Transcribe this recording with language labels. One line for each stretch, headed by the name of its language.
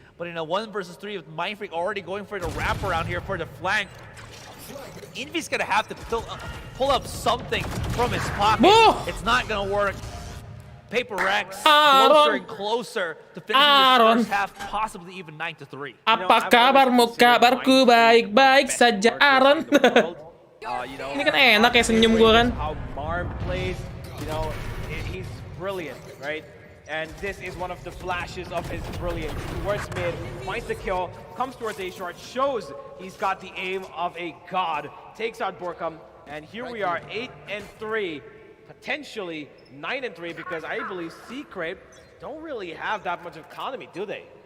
English: But in a 1 versus 3 with Mindfreak already going for the wraparound here for the flank, Envy's gonna have to pull up something from his pocket. It's not gonna work. Paperrex closer and closer to finishing this first half, possibly even 9-3.
Indonesian: Apa kabarmu? Kabarku baik-baik saja, Aaron. Ini kan enak ya senyum gue kan.
English: How Marm plays, you know, he's brilliant, right? And this is one of the flashes of his brilliance. Towards mid, finds the kill, comes towards A short, shows he's got the aim of a god, takes out Borkum, and here we are, 8-3, potentially 9-3, because I believe Secret don't really have that much economy, do they?